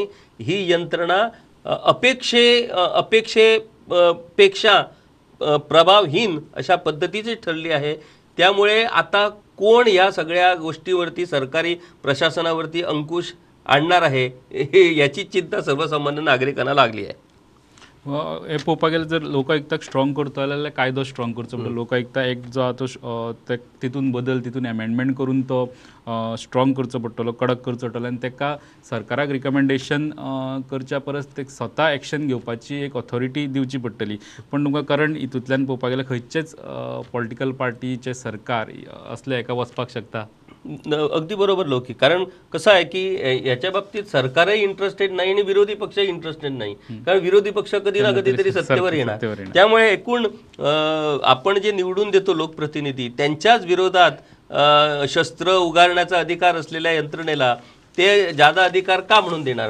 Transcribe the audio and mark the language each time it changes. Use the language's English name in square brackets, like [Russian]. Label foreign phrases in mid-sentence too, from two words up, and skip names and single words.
[Marathi] ही यंत्रणा अपेक्षेपेक्षा प्रभावहीन अशा पद्धतीची ठरली आहे. त्यामुळे आता कोण या सगळ्या गोष्टीवरती सरकारी प्रशासनावरती अंकुश आणणार आहे याची चिंता सर्वसामान्य नागरिकांना लागली आहे. [Konkani] हे पळोवपाक गेल्यार जर लोकायुक्ताक स्ट्रॉंग करता जाल्यार कायदो स्ट्रॉंग करचो पडटलो. लोकायुक्ता एक जो आहा तो तितून बदल, तितून एमेंडमेंट करून तो स्ट्रॉंग करचो पडटलो, कडक करचो पडटलो आनी ताका सरकाराक रिकमेंडेशन करच्या परस ते स्वता एक्शन घेवपाची एक ऑथॉरिटी दिवची पडटली. पण तुमकां करंट हितूंतल्यान पळोवपाक गेल्यार खंयचेच पॉलिटिकल पार्टीचे सरकार असले एका वचपाक शकता? [Marathi] अगदी बरोबर लोकी. कारण कसं आहे की याच्या बाबतीत सरकारही इंटरेस्टेड नाही आणि विरोधी पक्षही इंटरेस्टेड नाही. कारण विरोधी पक्ष कधी ना कधीतरी सत्तेवर येणार. त्यामुळे एकूण आपण जे निवडून देतो लोकप्रतिनिधी त्यांच्याच विरोधात शस्त्र उगारण्याचा अधिकार असलेल्या यंत्रणेला ते जादा अधिकार का म्हणून देणार?